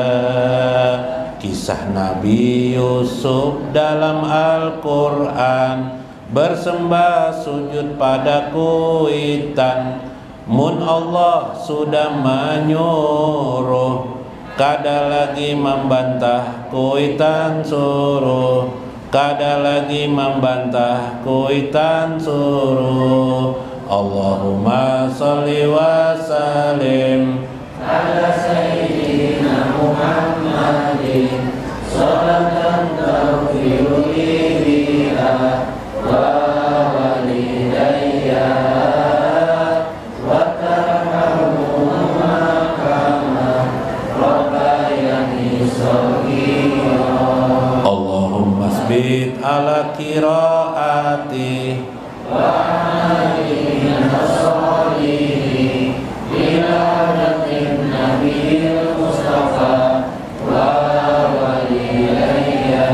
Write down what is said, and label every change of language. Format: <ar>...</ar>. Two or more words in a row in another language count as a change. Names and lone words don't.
<bjn>Kisah Nabi Yusuf dalam Al-Quran bersembah sujud pada kuitan mun Allah sudah menyuruh kada lagi membantah kuitan suruh kada lagi membantah kuitan suruh</bjn> <ar>اللهم صل وسلم على سيدنا محمد صلاة تغفر لي بها ولوالدي وترحمهما كما ربياني صغيرا اللهم ثبت على قراءتي وعملي من الصالحين إلى حضرة النبي المصطفى ولوالدي.</ar>